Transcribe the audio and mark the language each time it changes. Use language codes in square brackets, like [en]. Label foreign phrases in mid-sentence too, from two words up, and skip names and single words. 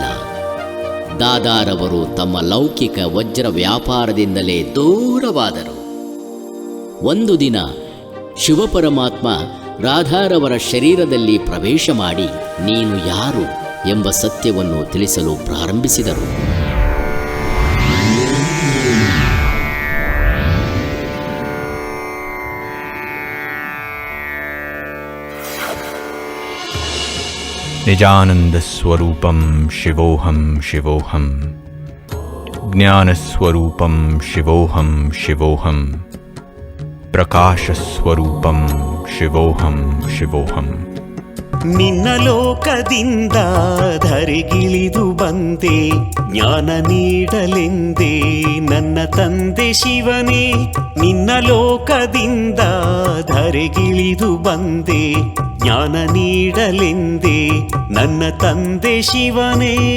[kn] ದಾದಾರವರು ತಮ್ಮ ಲೌಕಿಕ ವಜ್ರ ವ್ಯಾಪಾರದಿಂದಲೇ ದೂರವಾದರು. ಒಂದು ದಿನ ಶಿವಪರಮಾತ್ಮ ರಾಧಾರವರ ಶರೀರದಲ್ಲಿ ಪ್ರವೇಶ ಮಾಡಿ ನೀನು ಯಾರು ಎಂಬ ಸತ್ಯವನ್ನು ತಿಳಿಸಲು ಪ್ರಾರಂಭಿಸಿದರು. [sa] निजानन्दस्वरूपं शिवोऽहं शिवोऽहं ज्ञानस्वरूपं शिवोऽहं शिवोऽहं प्रकाशस्वरूपं शिवोऽहं शिवोऽहं [kn] ನಿನ್ನ ಲೋಕದಿಂದ ಧರೆಗಿಳಿದು ಬಂದೆ, ಜ್ಞಾನ ನೀಡಲೆಂದೇ ನನ್ನ ತಂದೆ ಶಿವನೇ. ನಿನ್ನ ಲೋಕದಿಂದ ಧರೆಗಿಳಿದು ಬಂದೆ, ಜ್ಞಾನ ನೀಡಲೆಂದೇ ನನ್ನ ತಂದೆ ಶಿವನೇ.